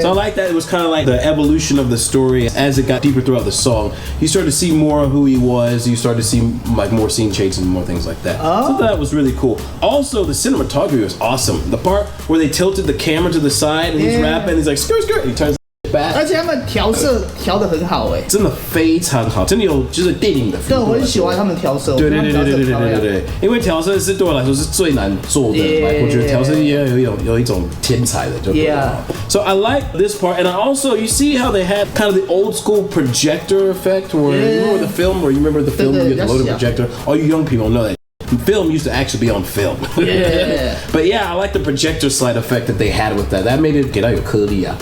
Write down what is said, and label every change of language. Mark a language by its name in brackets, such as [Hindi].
[English] So I like that. It was kind of like the evolution of the story as it got deeper throughout the song. You started to see more of who he was. You started to see like more scene changes and more things like that. So that was really cool. Also, the cinematography was awesome. The part where they tilted the camera to the side and he's rapping, he's like skirt skirt, and he turns back. [Chinese] 而且他们调色调得很好哎，真的非常好，真的有就是电影的 feel。对，我很喜欢他们调色。对，因为调色是对我来说是最难做的。我觉得调色也有一种天才的就对了。 [English] So I like this part, and I also you see how they had kind of the old school projector effect, where you remember the film, where you remember the film you had the loaded projector. All you young people know that. Film used to actually be on film. Yeah. But yeah, I like the projector slide effect that they had with that. That made it get out your curly out.